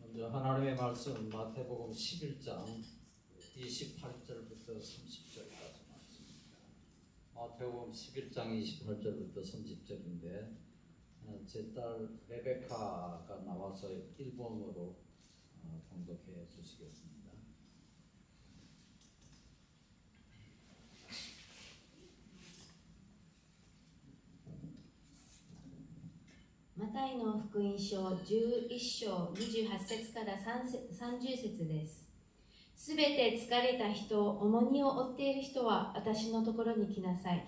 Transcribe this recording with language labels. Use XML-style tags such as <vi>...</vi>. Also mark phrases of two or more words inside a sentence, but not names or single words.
<ko>하나님의 말씀 마태복음 11장 28절부터 30절까지 말씀입니다. 마태복음 11장 28절부터 30절인데 제 딸 레베카가 나와서 일본어로 봉독해 주시겠습니다.</ko> <ja>マタイの福音書11章28節から30節です。すべて疲れた人、重荷を負っている人は私のところに来なさい。</ja>